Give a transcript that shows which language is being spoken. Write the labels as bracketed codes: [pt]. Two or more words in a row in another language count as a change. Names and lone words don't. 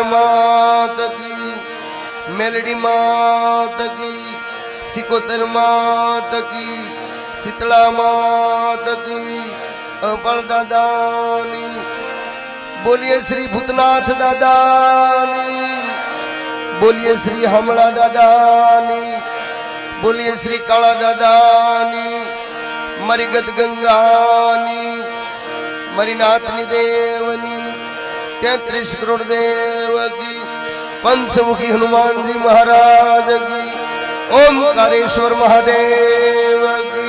[hi] मात की, मेलडी मात की, सिकोतर मात की, शीतला मात की, [gu] અપલ દાદાની। [hi] बोलिए श्री भूतनाथ दादानी, बोलिए श्री हमला दादानी, बोलिए श्री काला दादानी, [gu] મરી ગદ ગંગાની, મરી નાથની દેવની, [hi] 33 करोड़ देव की, पंचमुखी हनुमान जी महाराज की, ओमकारेश्वर महादेव की।